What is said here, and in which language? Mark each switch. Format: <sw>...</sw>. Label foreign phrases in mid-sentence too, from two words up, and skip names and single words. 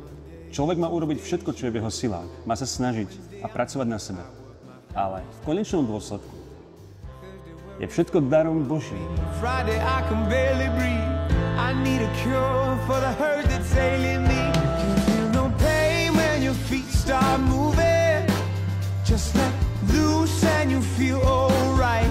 <sk>Človek má urobiť všetko, čo je v jeho silách. Má sa snažiť a pracovať na sebe. Ale v konečnom dôsledku je všetko darom Božím.</sk> <en>Friday I can barely breathe. I need a cure for the hurt that's ailing me. You feel no pain when your feet start moving. Just let loose and you feel alright.</en>